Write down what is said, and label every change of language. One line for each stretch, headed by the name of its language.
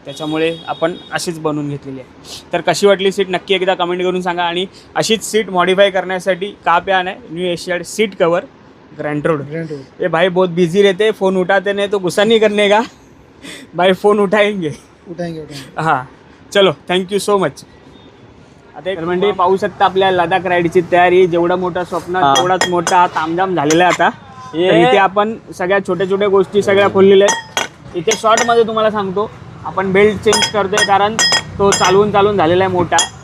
Marathi: त्याच्यामुळे आपण अशीच बनवून घेतलेली आहे. तर कशी वाटली सीट नक्की एकदा कमेंट करून सांगा. आणि अशीच सीट मॉडिफाई करण्यासाठी
Hindi: कहाँ पे आना है?
Marathi: New Asiad seat cover, Grant road.
Hindi: ये भाई बहुत बिजी रहते, फ़ोन उठाते नहीं, तो गुस्सा नहीं करने का भाई, फ़ोन उठाएंगे. हां, चलो,
English: Thank you so much.
Marathi: आता म्हणजे पाहू शकता आपल्या लडाख राईडची तयारी. जेवढं मोठं स्वप्न तेवढाच मोठा हा तामझाम झालेला आहे आता. तर इथे आपण सगळ्या छोट्या गोष्टी सगळ्या खोललेल्या आहेत. इथे शॉर्टमध्ये तुम्हाला सांगतो, आपण बेल्ट चेंज करतोय, कारण तो चालवून झालेला आहे मोठा.